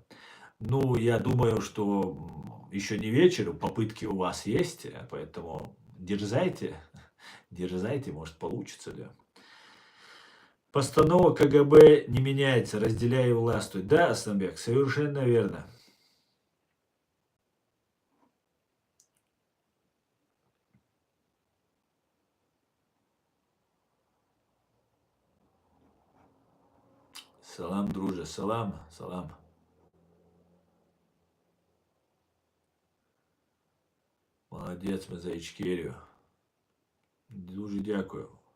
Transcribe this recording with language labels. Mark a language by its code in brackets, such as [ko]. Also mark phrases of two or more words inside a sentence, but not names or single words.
[ru] Ну, я думаю, что еще не вечер, попытки у вас есть, поэтому дерзайте, дерзайте, может получится, да. Постанова КГБ не меняется, разделяя и властвуй. Да, Асланбек, совершенно верно. [uk] Салам, друже, салам, салам. Молодець, ми за Ічкерію. Дуже дякую.